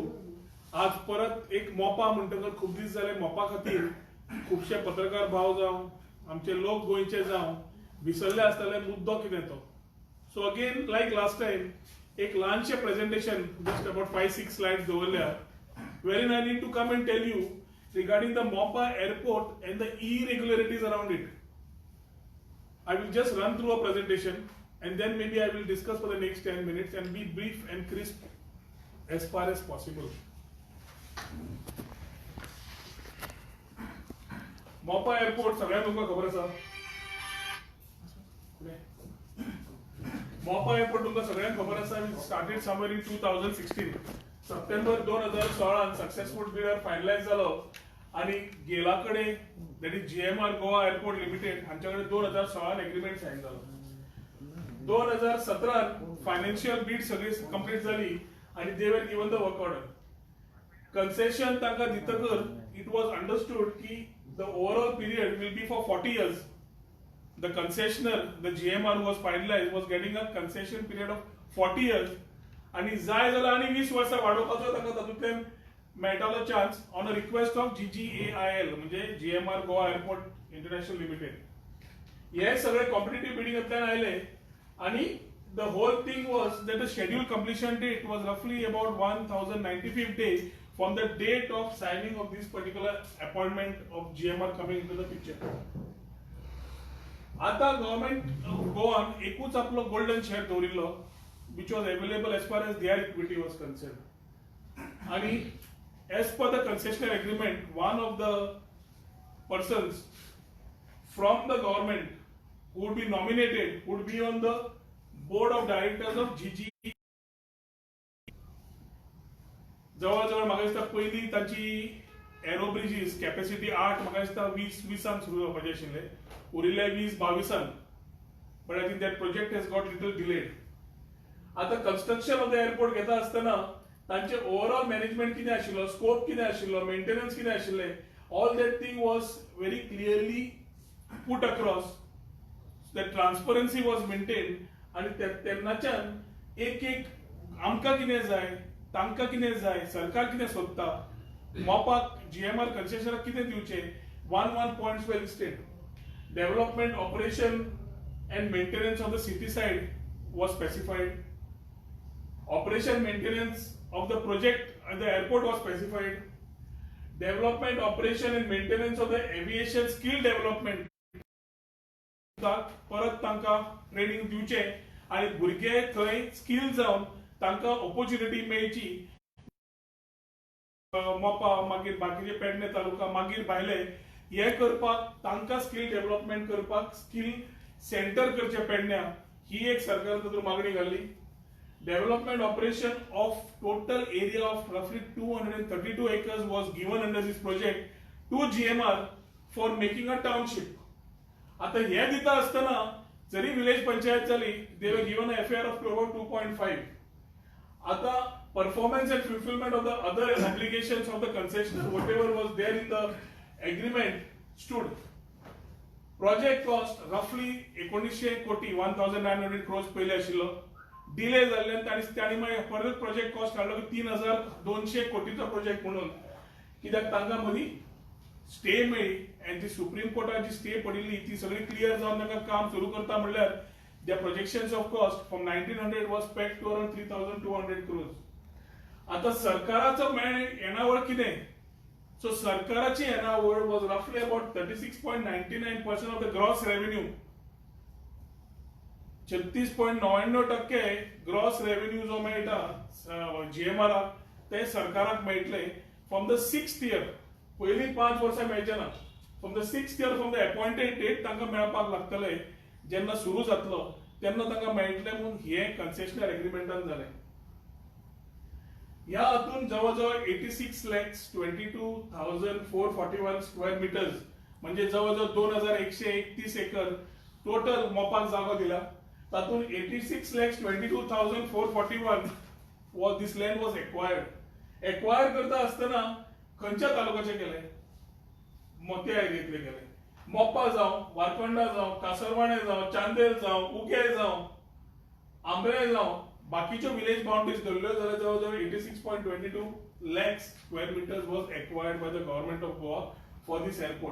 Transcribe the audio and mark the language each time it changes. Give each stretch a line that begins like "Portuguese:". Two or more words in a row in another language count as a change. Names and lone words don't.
Konkani: आज परत एक मोपा म्हणटकच खूब दीस जाले मोपा खातीर खुबशे पत्रकार भाव जावं आमचे लोक गोंयचे जावं विसरले आसतले मुद्दो कितें तो.
English: so again like last time
Konkani: एक ल्हानशें प्रेजेंटेशन
English: just about 5-6 slides दवरल्या wherein I need to come and tell you regarding the Mopa airport and the irregularities around it. I will just run through a presentation and then maybe I will discuss for the next 10 minutes and be brief and crisp as far as possible.
Konkani: Mopa airport सगळ्यांक तुमकां खबर आसा. मोपा एअरपोर्ट तुमकां सगळ्यांक खबर आसा.
English: started somewhere in 2016.
Konkani: सप्टेंबर 2016
English: successful bidder finalize
Konkani: जालो आनी गेला कडेन
English: that is GMR Goa Airport Limited
Konkani: हांच्या कडेन 2016
English: agreement sign
Konkani: जालो.
English: 2017 financial bid
Konkani: सगळी कंप्लीट जाली आनी
English: they were given the work order.
Konkani: कन्सेशन तांकां दितकर
English: it was understood ki the overall period will be for 40 years. The concessioner, the GMR was finalized, was getting a concession period of 40 years.
Konkani: आणि जाय जाल्यार आनी 20 वर्सां वाडोवपाचो ताका तातूंतल्यान मेळटालो चान्स
English: on a request of GGAIL
Konkani: म्हणजे GMR गोवा एअरपोर्ट इंटरनॅशनल लिमिटेड. हे सगळे कॉम्पिटिटिव्ह बिडिंगांतल्यान आयले आनी
English: the whole thing was that the schedule completion date was roughly about 1095th day from the date of signing of this particular appointment of GMR coming into the picture.
Konkani: आता गव्हर्नमेंट गोवान एकूच आपलो गोल्डन शेअर दवरिल्लो
English: which was available as far as their equity was concerned. आणि as per the concessional agreement, one of the persons from the government who would be nominated would be on the board of directors of GG.
Konkani: जवळजवळ म्हाका दिसता पयलीं तांची एरो ब्रिजीस कॅपॅसिटी 8 म्हाका दिसता 20-20 सुरू जावपाचे आशिल्ले.
English: उरिल्ले 20-22 but I think that project has got little delayed.
Konkani: आता
English: construction of the airport
Konkani: घेता आसतना तांचे ओवरऑल मॅनेजमेंट कितें आशिल्लो, स्कोप कितें आशिल्लो, मेंटेनन्स कितें आशिल्ले,
English: all that thing was very clearly put across. that transparency was maintain
Konkani: आनी तेन्नाच्यान एक एक आमकां कितें जाय, तांकां कितें जाय, सरकार कितें सोदता, मोपाक GMR कन्सेशनाक कितें दिवचें,
English: one points were listed. Development, operation and maintenance of the city side was specified. Operation maintenance of the project at the airport was specified. Development, operation and maintenance of the aviation skill development.
Konkani: परत तांकां ट्रेनिंग दिवचें आनी भुरगे थंय स्किल जावन तांकां ऑपॉर्च्युनिटी मेळची. मोपा मागीर बाकीचे पेडणे तालुका मागीर भायले हे करपाक तांकां स्किल डेव्हलपमेंट करपाक स्किल सेंटर करचे पेडण्या ही एक सरकारान तातूंत मागणी घाल्ली.
English: development operation of total area of roughly 232 acres was given under this project to GMR for making a township.
Konkani: आता हे दिता आसतना जरी विलेज पंचायत जाली
English: they were given a FAR of about 2.5. आता performance and fulfillment of the other obligations of the concessioner whatever was there in the agreement stood.
Konkani: प्रोजेक्ट कॉस्ट रफली 1900 कोटी 1900 क्रोर्स पयले आशिल्लो. डिले जाल्ल्यान तांणी मागीर परत प्रोजेक्ट कॉस्ट काडलो की 3200 कोटीचो प्रोजेक्ट म्हणून. कित्याक तांकां मदीं स्टे मेळ्ळी आनी ती सुप्रीम कोर्टात जी स्टे पडिल्ली ती सगळी क्लियर जावन तांकां काम सुरू करता म्हणल्यार
English: the projections of cost from 1900 was peaked to around 3200 crores.
Konkani: आता सरकाराचो येणावळ कितें?
English: सो
Konkani: सरकाराची येणावळ
English: was roughly about 36.99% of the gross revenue.
Konkani: 36.99%
English: gross revenue
Konkani: जो मेळटा जीएमआराक ते सरकाराक मेळटले
English: from the 6th year.
Konkani: पयलीं 5 वर्सां मेळचे ना.
English: from the 6th year from the appointed date
Konkani: तांकां मेळपाक लागतले. जेन्ना सुरू जातलो तेन्ना तांकां मेळटले म्हणून हे कन्सेशनर एग्रीमेंटान जालें. ह्या हातून जवळजवळ 86,22,441
English: square meters
Konkani: म्हणजे जवळजवळ 2131 एकर टोटल मोपाक जागो दिला.
English: तातून 86,22,441 was this land was acquired.
Konkani: एक्वायर करता आसतना खंयच्या तालुक्याचे केले? मोत्या एरियेतले केले. मोपा जावं, वारकंडा जावं, कासरवाणे जावं, चांदेल जावं, उगे जावं, आंबळे जावं, बाकीच्यो
English: village boundaries
Konkani: धरल्यो जाल्यार जवळजवळ 86.22 लाख
English: square meters was acquired by the Government of Goa for this airport.